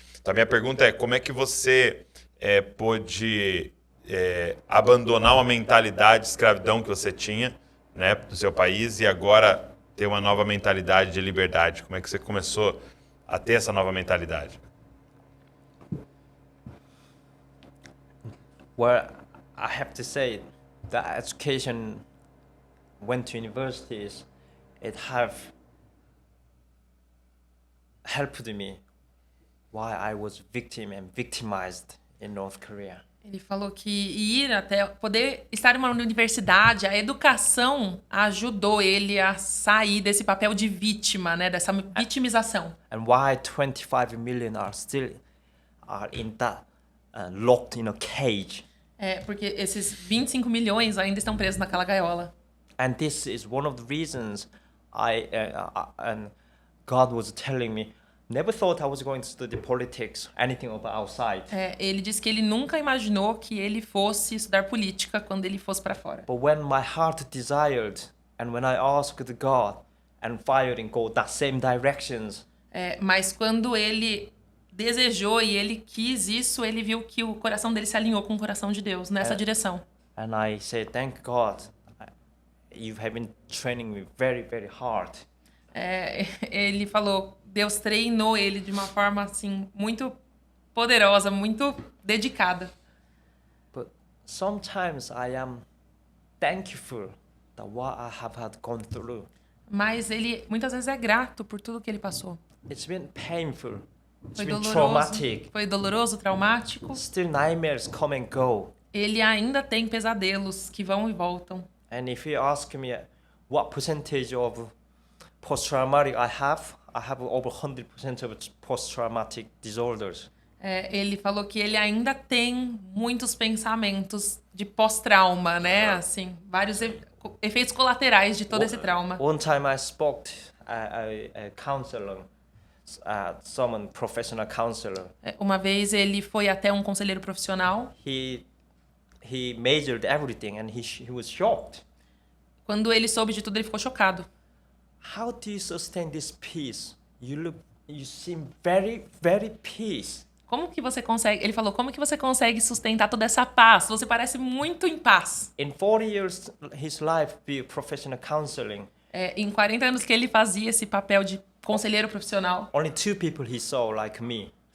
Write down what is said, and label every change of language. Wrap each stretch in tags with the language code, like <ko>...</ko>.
<pt>Então a minha pergunta é, como é que você pôde abandonar uma mentalidade de escravidão que você tinha, né, do seu país e agora ter uma nova mentalidade de liberdade? Como é que você começou a ter essa nova mentalidade?</pt> <en>Well, I have to say that education went to universities, it have helped me why I was victim and victimized in North Korea.</en> <pt>Ele falou que ir até poder estar em uma universidade, a educação ajudou ele a sair desse papel de vítima, né, dessa vitimização.</pt> <en>And why 25 million are still in that locked in a cage.</en> <pt>Porque esses 25 milhões ainda estão presos naquela gaiola.</pt> <en>And this is one of the reasons and God was telling me, never thought I was going to study politics, anything about outside.</en> <pt>Ele disse que ele nunca imaginou que ele fosse estudar política quando ele fosse para fora.</pt> <en>But when my heart desired, and when I asked God, and fire and go that same directions.</en> <pt>Mas quando ele desejou e ele quis isso, ele viu que o coração dele se alinhou com o coração de Deus nessa direção.</pt> <en>And I said, thank God, you have been training me very, very hard.</en> <pt>Ele falou, Deus treinou ele de uma forma assim muito poderosa, muito dedicada.</pt> <en>But sometimes I am thankful that what I have had gone through.</en> <pt>Mas ele muitas vezes é grato por tudo que ele passou.</pt> <en>It's been painful. It's</en> <pt>Foi</pt> <en>been</en> <pt>doloroso,</pt> <en>traumatic.</en> <pt>foi doloroso, traumático.</pt> <en>Still nightmares come and go.</en> <pt>Ele ainda tem pesadelos que vão e voltam.</pt> <en>And if you ask me what percentage of post-traumatic I have over 100% of post-traumatic disorders.</en> <pt>Ele falou que ele ainda tem muitos pensamentos de pós-trauma, né? Assim, vários efeitos colaterais de todo esse trauma.</pt> <en>One time I spoke to a counselor, someone professional counselor.</en> <pt>Uma vez ele foi até um conselheiro profissional.</pt> <en>He measured everything and he was shocked.</en> <pt>Quando ele soube de tudo, ele ficou chocado.</pt> <en>How do you sustain this peace? You seem very, very peace.</en> <pt>Como que você consegue? Ele falou, como que você consegue sustentar toda essa paz? Você parece muito em paz.</pt> <en>In 40 years his life be professional counseling.</en> <pt>Em 40 anos que ele fazia esse papel de conselheiro profissional.</pt> <en>Only 2 people he saw like me.</en>